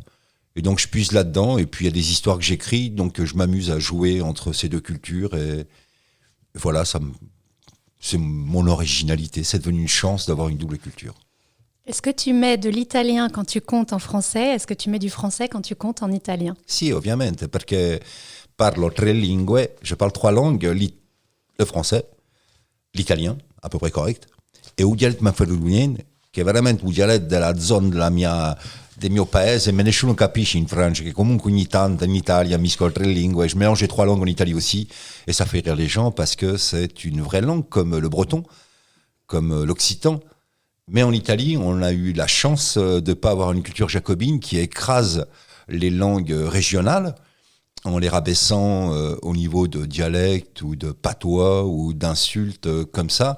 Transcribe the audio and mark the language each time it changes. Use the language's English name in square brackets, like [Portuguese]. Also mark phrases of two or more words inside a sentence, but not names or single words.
[French] Et donc, je puise là-dedans. Et puis, il y a des histoires que j'écris. Donc, je m'amuse à jouer entre ces deux cultures. Et voilà, c'est mon originalité. C'est devenu une chance d'avoir une double culture. Est-ce que tu mets de l'italien quand tu comptes en français? Est-ce que tu mets du français quand tu comptes en italien? [Italian] Sì, ovviamente, perché parlo 3 lingue, [French] je parle 3 langues, le français, l'italien, à peu près correct, [Italian] e un dialetto manfredoniano, che è veramente un dialetto della zona del mio paese, ma nessuno capisce in Francia, che comunque ogni tanto in Italia miscolo 3 lingue, [French] je mélange les 3 langues en Italie aussi, et ça fait rire les gens parce que c'est une vraie langue comme le breton, comme l'occitan. Mais en Italie, on a eu la chance de ne pas avoir une culture jacobine qui écrase les langues régionales en les rabaissant au niveau de dialectes ou de patois ou d'insultes comme ça.